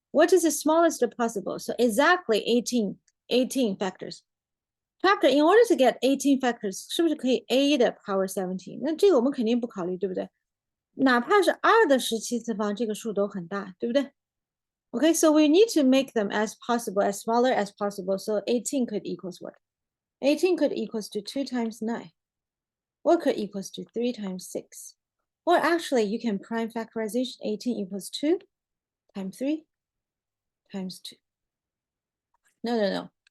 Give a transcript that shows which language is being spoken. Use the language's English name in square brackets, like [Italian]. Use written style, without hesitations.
[English] What is the smallest possible? So exactly 18 factors. Factor in order to get 18 factors, [Chinese] 是不是可以 [English] a 的 power 17？ [Chinese] 那这个我们肯定不考虑，对不对？哪怕是2的17次方，这个数都很大，对不对？ [English] Okay, so we need to make them as possible, as smaller as possible. So 18 could equals what? 18 could equals to 2 times 9. Or could equals to 3 times 6. Or actually, you can prime factorization. 18 equals 2 times 3 times 2. No.